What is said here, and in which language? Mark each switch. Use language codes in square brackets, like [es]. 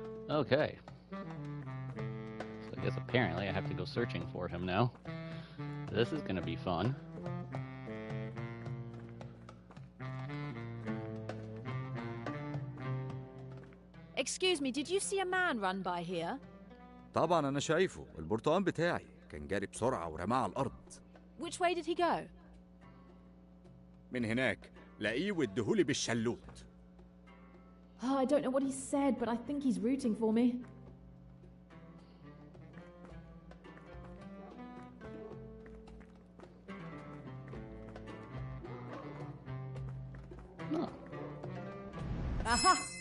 [en] Okay. So I guess apparently I have to go searching for him now. This is gonna be fun. Excuse me, did you see a man run by here? [ar] طبعا أنا شايفه البرتقال بتاعي كان جاري بسرعة ورماه على الأرض. [en] Which way did he go? [ar] من هناك لاقيه واديهولي بالشلوت. [en] Oh, I don't know what he said, but I think he's rooting for me. Oh. Aha!